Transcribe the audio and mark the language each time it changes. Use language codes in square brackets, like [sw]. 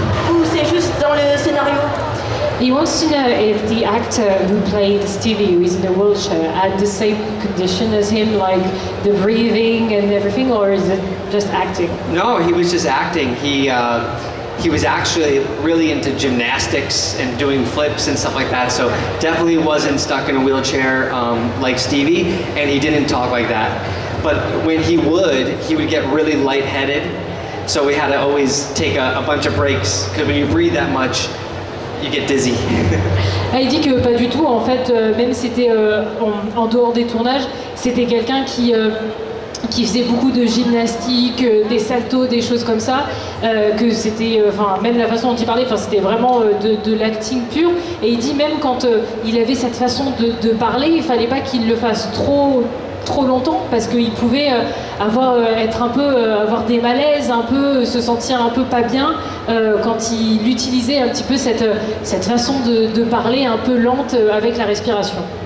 [fr] Ou c'est juste dans le scénario? [en] He wants to know if the actor who played Stevie, who is in a wheelchair, had the same condition as him, like the breathing and everything, or is it just acting? No, he was just acting. He was actually really into gymnastics and doing flips and stuff like that, so definitely wasn't stuck in a wheelchair like Stevie, and he didn't talk like that. But when he would get really lightheaded, so we had to always take a bunch of breaks, because when you breathe that much, you get dizzy. [fr] Il dit que pas du tout, en fait, même c'était en dehors des tournages, c'était quelqu'un qui faisait beaucoup de gymnastique, des saltos, des choses comme ça, que c'était, même la façon dont il parlait, c'était vraiment de l'acting pur. Et il dit même quand il avait cette façon de parler, il fallait pas qu'il le fasse trop longtemps, parce qu'il pouvait avoir des malaises, un peu se sentir un peu pas bien quand il utilisait un petit peu cette façon de parler un peu lente avec la respiration.